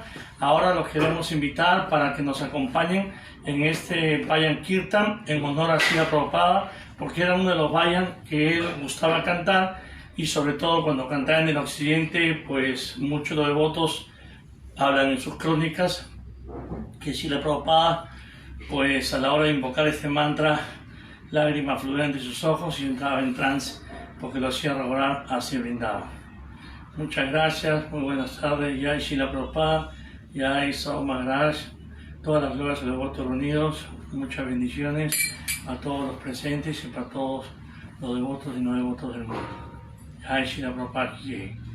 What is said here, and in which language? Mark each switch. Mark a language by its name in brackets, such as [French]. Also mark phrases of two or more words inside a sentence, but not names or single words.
[Spanish] Ahora los queremos invitar para que nos acompañen en este Vayan Kirtan en honor a Srila Prabhupada, porque era uno de los Vayan que él gustaba cantar, y sobre todo cuando cantaba en el occidente, pues muchos de los devotos hablan en sus crónicas que Srila Prabhupada, pues a la hora de invocar este mantra, lágrimas fluían de sus ojos y entraba en trance, porque lo hacía recordar hacia Vrindavan. Muchas gracias, muy buenas tardes. Jai Srila Prabhupada, Jai Sahu Maharaj, todas las glorias de los devotos reunidos. Muchas bendiciones a todos los presentes y para todos los devotos y no devotos del mundo. [Hindi] Jai Srila Prabhupada ki jai.